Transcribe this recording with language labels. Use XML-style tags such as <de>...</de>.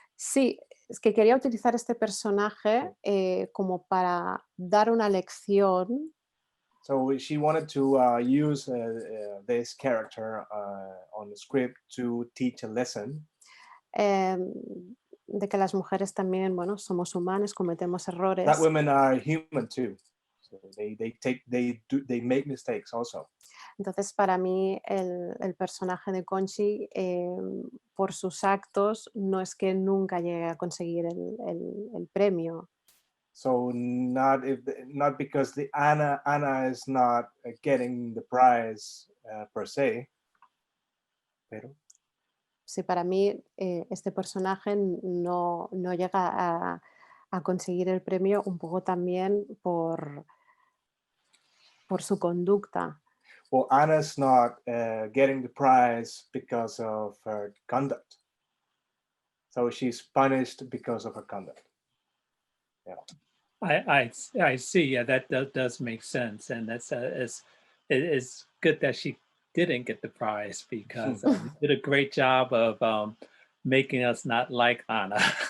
<es>sí, es que quería utilizar este personaje como para dar una lección.</es> <en>So she wanted to use this character on the script to teach a lesson</en> <es>em, de que las mujeres también, bueno, somos humanas, cometemos</es> <en>that</en> <es>errores.</es> <en>women are human too. So they make mistakes also.</en> <es>Entonces, para mí, el personaje de Conchi, por sus actos, no es que nunca llegue a conseguir el premio.</es> <en>So not because the Anna is not getting the prize per se,</en> <es>pero Sí, para mí, este personaje no llega a conseguir el premio un poco también por su conducta.</es> <en>well, Anna's not getting the prize because of her conduct. So she's punished because of her conduct. Yeah. I see. Yeah, that does make sense, and it's good that she didn't get the prize because you did a great job of making us not like Anna.</en>